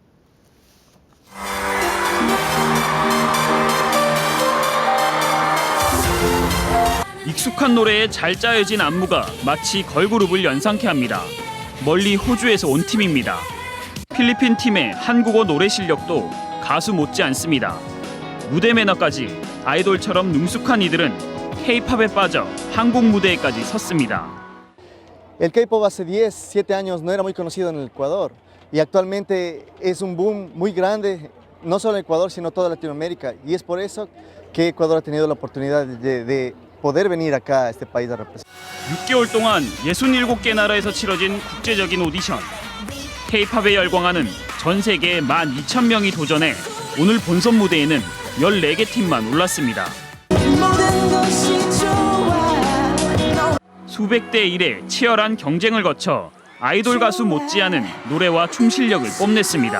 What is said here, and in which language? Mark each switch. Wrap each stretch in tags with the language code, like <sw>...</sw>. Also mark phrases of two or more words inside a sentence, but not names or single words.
<ko>익숙한 노래에 잘 짜여진 안무가 마치 걸그룹을 연상케 합니다. 멀리 호주에서 온 팀입니다. 필리핀 팀의 한국어 노래 실력도 가수 못지 않습니다. 무대 매너까지 아이돌처럼 능숙한 이들은 K-팝에 빠져 한국 무대에까지 섰습니다.</ko> <es>El K-pop hace 10, 7 años no era muy conocido en el Ecuador y actualmente es un boom muy grande, no solo en Ecuador, sino toda Latinoamérica. Y es por eso que Ecuador ha tenido la oportunidad de poder venir acá a este país a representar.</es> <ko>6개월 동안 67개 나라에서 치러진 국제적인 오디션. K-팝에 열광하는 전 세계 12,000명이 도전해 오늘 본선 무대에는 14개 팀만 올랐습니다. 수백 대 1의 치열한 경쟁을 거쳐 아이돌 가수 못지않은 노래와 춤 실력을 뽐냈습니다.</ko>